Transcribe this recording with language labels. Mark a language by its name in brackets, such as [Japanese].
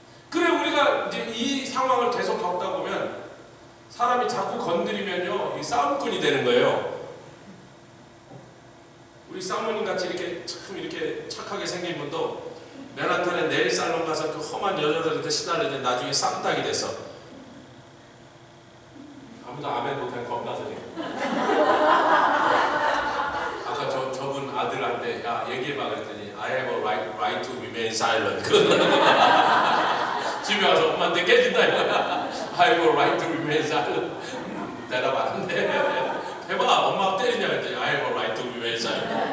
[Korean] 그래 우리가 이제 이 상황을 계속 겪다 보면 사람이 자꾸 건드리면요 이 싸움꾼이 되는 거예요. 우리 사모님 같이 이렇게 참 이렇게 착하게 생긴 분도 맨하탄에 네일 살롱 가서 그 험한 여자들한테 시달리는데 나중에 쌈딱이 돼서 아무도 아멘 못한 겁나서 지금. 아까 저분 아들한테 야 얘기해봐 그랬더니 [English] I have a right to remain silent. [Korean] 집에 와서 엄마한테 깨진다 이거야. [English] I have a right to remain silent. [Korean] 대답 안 한대. 해봐 엄마가 때리냐 그랬더니 [English] I have a right to remain silent.